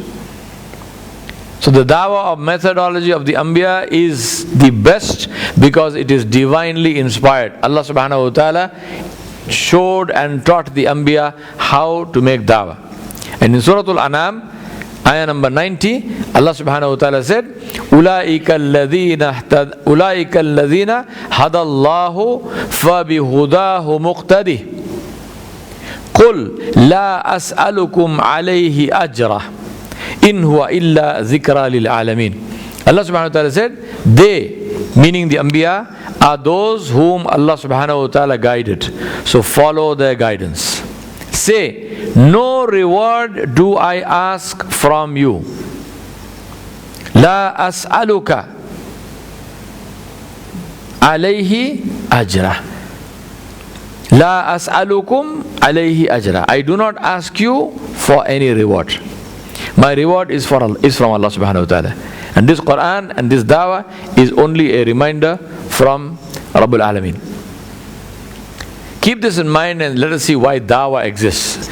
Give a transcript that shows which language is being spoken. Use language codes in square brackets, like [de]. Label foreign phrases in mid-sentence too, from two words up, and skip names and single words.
[en] So the da'wah of methodology of the Anbiya is the best because it is divinely inspired. [ar] الله سبحانه وتعالى [en] showed and taught the Anbiya how to make da'wah. And in Surah Al-An'am, ayah number 90, Allah subhanahu wa ta'ala said, [ar] أُولَٰئِكَ الَّذِينَ هَدَى اللَّهُ فَبِهُدَاهُ مُقْتَدِهِ قُلْ لَا أَسْأَلُكُمْ عَلَيْهِ أَجْرًا إن هو إلا ذكرى للعالمين. الله سبحانه وتعالى [en] said, they, meaning the Anbiya, are those whom [ar] الله سبحانه وتعالى [en] guided. So follow their guidance. Say, no reward do I ask from you. [ar] لا أسألك عليه أجرا. لا أسألكم عليه أجرا. [en] I do not ask you for any reward. My reward is from [ar] الله سبحانه وتعالى. [en] And this Quran and this da'wah is only a reminder from [ar] رب العالمين. [en] Keep this in mind and let us see why da'wah exists.